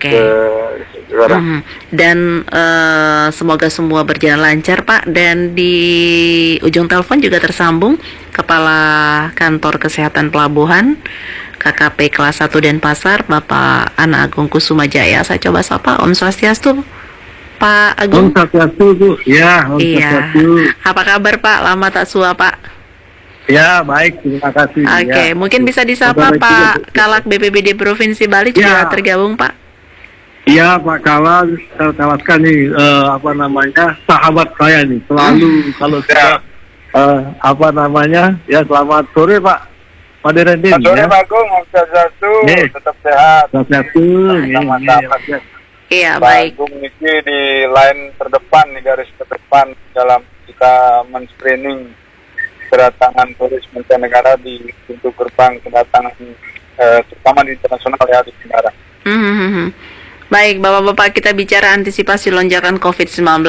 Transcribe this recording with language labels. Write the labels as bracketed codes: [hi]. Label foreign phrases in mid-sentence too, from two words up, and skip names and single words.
[id] Dan semoga semua berjalan lancar Pak. Dan di ujung telepon juga tersambung Kepala Kantor Kesehatan Pelabuhan KKP kelas 1 Denpasar, Bapak Ana Agung Kusuma Jaya. Saya coba sapa. [sa] Om Swastiastu [id] Pak Agung. [sa] Om Swastiastu [id] Bu. Ya, [sa] Om Swastiastu. [id] Apa kabar Pak? Lama tak sua Pak. Ya, baik, terima kasih. Oke, mungkin bisa disapa Pak Kalak BPBD Provinsi Bali juga tergabung Pak. Iya, Pak Kalak, Kalak nih, sahabat saya nih, selalu kalau saya, selamat sore Pak Madirentin. Selamat sore Pak Agung, [sa] Om Swastiastu, [id] tetap sehat. Swastiastu. Iya, Pak baik. Agung ini di line terdepan, di garis terdepan dalam kita men-screening kedatangan turis mancanegara di pintu gerbang kedatangan terutama di internasional ya di negara. Baik, Bapak-Bapak, kita bicara antisipasi lonjakan COVID-19.